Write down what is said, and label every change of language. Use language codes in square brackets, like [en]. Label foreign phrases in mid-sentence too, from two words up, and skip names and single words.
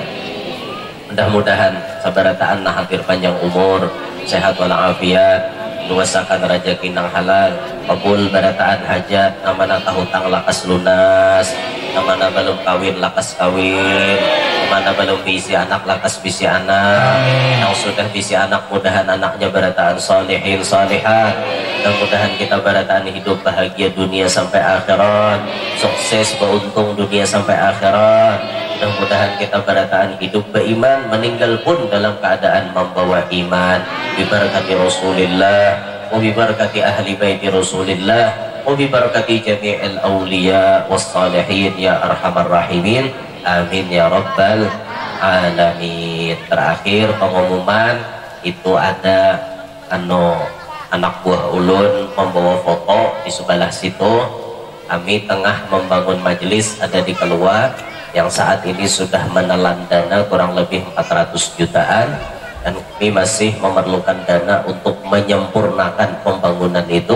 [bjn] Mudah-mudahan sabarataan nah hadir panjang umur, sehat walafiat, luasakan rezeki nang halal, kabul berataan hajat, namana tahutang lakas lunas, namana belum kawin lakas kawin, namana belum bisi anak lakas bisi anak, yang sudah bisi anak mudahan anaknya berataan [ar] صالحين صالحات, [bjn] mudah-mudahan kita berataan hidup bahagia dunia sampai akhirat, sukses beruntung dunia sampai akhirat. [id] Mudah-mudahan kita berataan hidup beriman, meninggal pun dalam keadaan membawa iman. [ar] ببركات رسول الله, وببركات أهل بيت رسول الله، وببركات جميع الأولياء والصالحين يا أرحم الراحمين. آمين يا رب العالمين. [id] Terakhir pengumuman itu ada anak buah ulun membawa foto di sebelah situ. Kami tengah membangun majelis ada di keluar yang saat ini sudah menelan dana kurang lebih 400 jutaan dan kami masih memerlukan dana untuk menyempurnakan pembangunan itu.